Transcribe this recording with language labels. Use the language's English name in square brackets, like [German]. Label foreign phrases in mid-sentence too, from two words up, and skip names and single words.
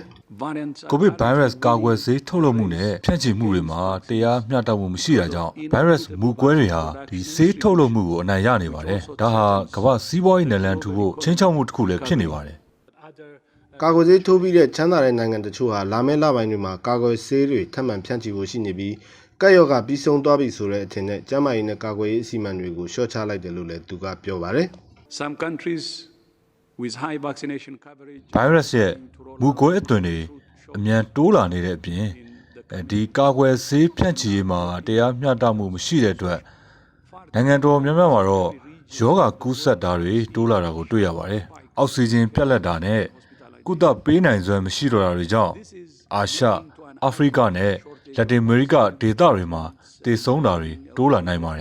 [Burmese] ကိုဗစ်ဗိုင်းရပ်စ်ကာကွယ်ဆေးထုတ်လုပ်မှုနဲ့ဖြန့်ချိမှုတွေမှာတရားမျှတမှုမရှိတာကြောင့်ဗိုင်းရပ်စ်မူကွဲတွေဟာဒီဆေးထုတ်လုပ်မှုကိုအနိုင်ရနေပါတယ်ဒါဟာကမ္ဘာစီးပွားရေးနယ်လန်ထူဖို့ချင်းချောက်မှုတစ်ခုလည်းဖြစ်နေပါတယ် ကာကွယ်ဆေးထိုးပြီးတဲ့ချမ်းသာတဲ့နိုင်ငံတချို့ဟာလာမယ့်လပိုင်းတွေမှာကာကွယ်ဆေးတွေထပ်မံဖြန့်ချိဖို့ရှိနေပြီးကပ်ရောဂါပြီးဆုံးသွားပြီဆိုတဲ့အထင်နဲ့ကျန်းမာရေးနဲ့ကာကွယ်ရေးအစီအမံတွေကိုလျှော့ချလိုက်တယ်လို့လည်းသူကပြောပါတယ် [English] Some countries with high vaccination coverage [Burmese] ဗိုင်းရပ်စ်ရဲ့မူကွဲအသွင်တွေအမြန်တိုးလာနေတဲ့အပြင်ဒီကာကွယ်ဆေးဖြန့်ချိရေးမှာတရားမျှတမှုမရှိတဲ့အတွက်နိုင်ငံတော်များများမှာတော့ယောဂကူးစက်တာတွေတိုးလာတာကိုတွေ့ရပါတယ်အောက်ဆီဂျင်ပြတ်လတ်တာနဲ့ကုသပေးနိုင်စွမ်းမရှိတော့တာတွေကြောင့်အာရှအာဖရိကနဲ့လက်တင်အမေရိကဒေသတွေမှာတည်ဆုံတာတွေတိုးလာနိုင်ပါတယ်